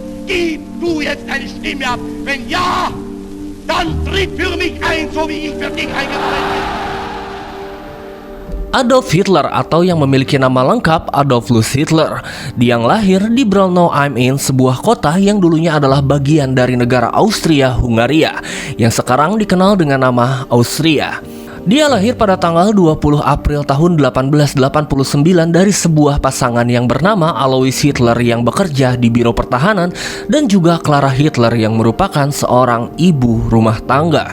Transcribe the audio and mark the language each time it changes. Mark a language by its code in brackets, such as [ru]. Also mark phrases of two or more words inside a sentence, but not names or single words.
[de] Gib du jetzt deine Stimme ab. Wenn ja, dann tritt für mich ein, so wie ich für dich eingetreten bin. [id] Adolf Hitler atau yang memiliki nama lengkap Adolfus Hitler. Dia yang lahir di Braunau am Inn, sebuah kota yang dulunya adalah bagian dari negara Austria-Hungaria, yang sekarang dikenal dengan nama Austria. Dia lahir pada tanggal 20 April tahun 1889 dari sebuah pasangan yang bernama Alois Hitler yang bekerja di Biro Pertahanan dan juga Clara Hitler yang merupakan seorang ibu rumah tangga.